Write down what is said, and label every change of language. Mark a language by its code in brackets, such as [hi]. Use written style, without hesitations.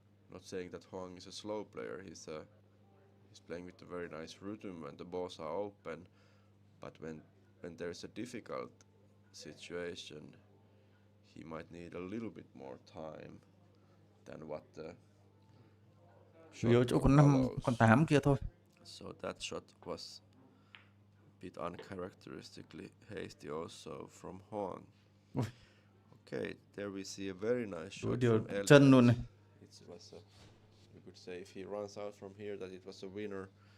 [en] not saying that Hoang is a slow player. He's playing with a very nice rhythm when the balls are open, but when there's a difficult situation, he might need a little bit more time than what the [vi] Chủ yếu chỗ con 5, con 8 kia thôi. [en] So that shot was a bit uncharacteristically hasty also from Hoang. Okay, there we see a very nice shot from Elliott. [vi] Chân luôn này. [en] We could say if he runs out from here that it was a winner.